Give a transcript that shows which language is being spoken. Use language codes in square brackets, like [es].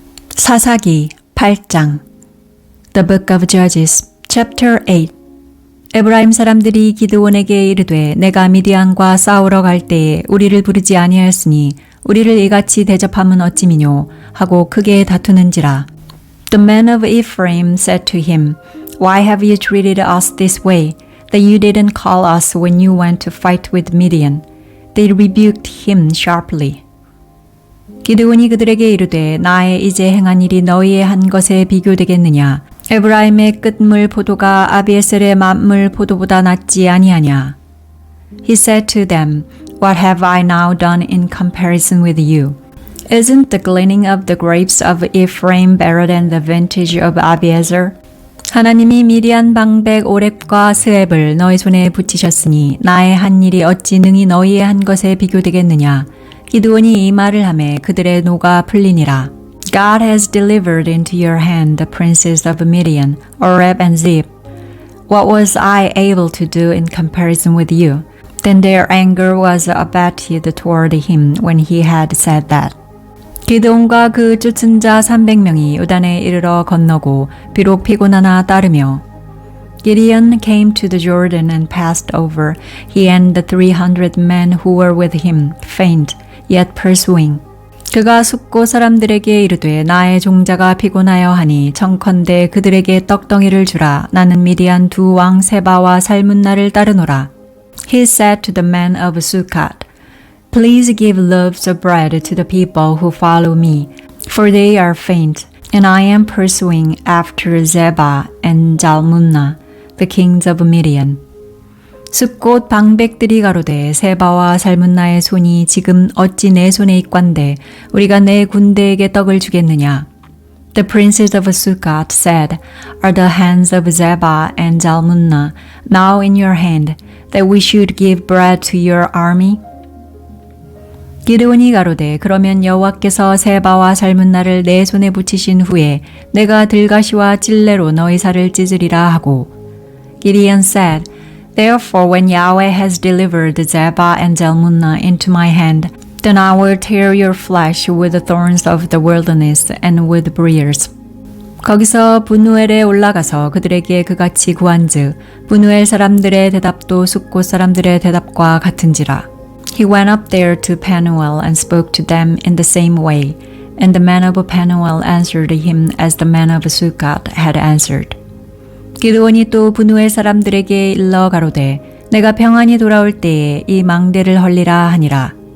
[ko] 사사기 8장 [en] The Book of Judges, Chapter 8 [ko] 에브라임 사람들이 기드온에게 이르되 내가 미디안과 싸우러 갈 때에 우리를 부르지 아니하였으니 우리를 이같이 대접함은 어찌미뇨 하고 크게 다투는지라. [en] The men of Ephraim said to him, Why have you treated us this way, that you didn't call us when you went to fight with Midian? They rebuked him sharply. [ko] 기드온이 그들에게 이르되 나의 이제 행한 일이 너희의 한 것에 비교되겠느냐? 에브라임의 끝물 포도가 아비에셀의 만물 포도보다 낫지 아니하냐? [en] He said to them, What have I now done in comparison with you? Isn't the gleaning of the grapes of Ephraim better than the vintage of Abiezer? [ko] 하나님이 미디안 방백 오렙과 스앱을 너희 손에 붙이셨으니 나의 한 일이 어찌 능히 너희의 한 것에 비교되겠느냐? 기드온이 이 말을 하매 그들의 노가 풀리니라. [en] God has delivered into your hand the princes of Midian, Oreb and Zeb. What was I able to do in comparison with you? Then their anger was abated toward him when he had said that. [ko] 기드온과 그 쫓은 자 300명이 요단에 이르러 건너고 비록 피곤하나 따르며 [en] Gideon came to the Jordan and passed over, he and the 300 men who were with him, faint, yet pursuing. [ko] 그가 숫고 사람들에게 이르되 나의 종자가 피곤하여 하니 청컨대 그들에게 떡덩이를 주라. 나는 미디안 두 왕 세바와 살문나를 따르노라. [en] He said to the men of Sukkot, Please give loaves of bread to the people who follow me, for they are faint, and I am pursuing after Zebah and Zalmunna, the kings of Midian. [ko] 숫곳 방백들이 가로되 세바와 살문나의 손이 지금 어찌 내 손에 있관데 우리가 내 군대에게 떡을 주겠느냐? [en] The princes of Sukkot said, Are the hands of Zebah and Zalmunna now in your hand, that we should give bread to your army? [ko] 기드온이 가로되 그러면 여호와께서 세바와 살문나를 내 손에 붙이신 후에 내가 들가시와 찔레로 너희 살을 찢으리라 하고. [en] Gideon said, Therefore when Yahweh has delivered Zebah and Zalmunna into my hand, then I will tear your flesh with the thorns of the wilderness and with briars. [ko] 거기서 분우엘에 올라가서 그들에게 그같이 구한즉 분우엘 사람들의 대답도 숫곳 사람들의 대답과 같은지라. [en] He went up there to Penuel and spoke to them in the same way, and the men of Penuel answered him as the men of Sukkot had answered. [ko] 기드온이 또 분우엘 사람들에게 일러 가로되 내가 평안히 돌아올 때에 이 망대를 헐리라 하니라.